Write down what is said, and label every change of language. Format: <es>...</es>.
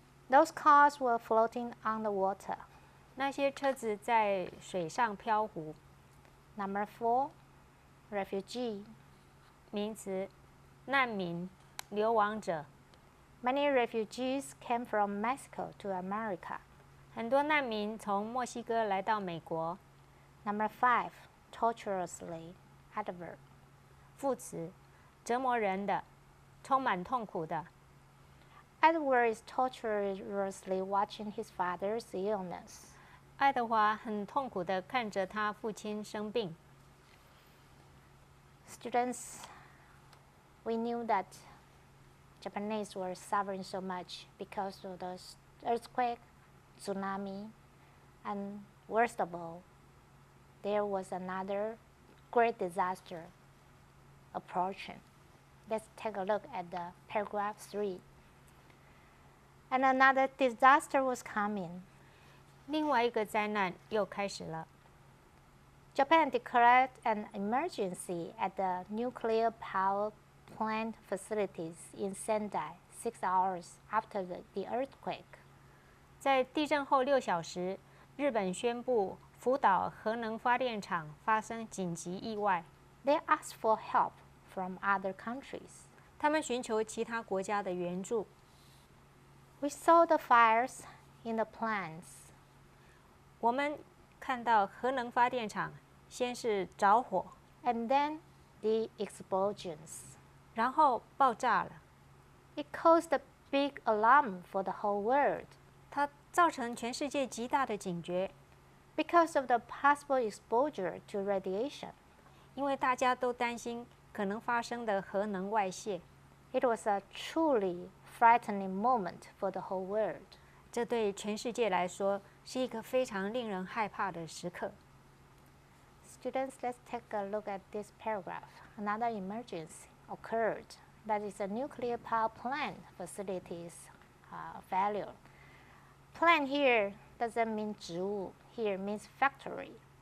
<en>Those cars were floating on the water.</en> <zh>那些车子在水上漂浮。</zh> <en>Number 4, refugee.</en> <zh>名词，难民、流亡者。</zh> <en>Many refugees came from Mexico to America.</en> <zh>很多难民从墨西哥来到美国。</zh> <en>Number 5, torturously. Adverb.</en> <zh>副词，折磨人的，充满痛苦的。</zh> <en>Edward is torturously watching his father's illness.</en> <zh>爱德华很痛苦地看着他父亲生病。</zh> <en>Students, we knew that Japanese were suffering so much because of the earthquake, tsunami, and worst of all, there was another great disaster approaching. Let's take a look at the paragraph 3. And another disaster was coming.</en> <zh>另外一个灾难又开始了。</zh> <en>Japan declared an emergency at the nuclear power plant facilities in Sendai 6 hours after the earthquake.</en> <zh>在地震后6小时，日本宣布福岛核能发电厂发生紧急意外。</zh> <en>They asked for help from other countries.</en> <zh>他们寻求其他国家的援助。</zh> <en>We saw the fires in the plants.</en> <zh>我们看到核能发电厂先是着火，</zh> <en>And then the explosions.</en> <zh>然后爆炸了。</zh> <en>It caused a big alarm for the whole world.</en> <zh>它造成全世界极大的警觉，</zh> <en>Because of the possible exposure to radiation.</en> <zh>因为大家都担心可能发生的核能外泄。</zh> <en>It was a truly frightening moment for the whole world.</en> <zh>这对全世界来说是一个非常令人害怕的时刻。</zh> <en>Students, let's take a look at this paragraph. Another emergency occurred. That is a nuclear power plant facilities failure. Plant here doesn't mean 植物, here means factory.</en>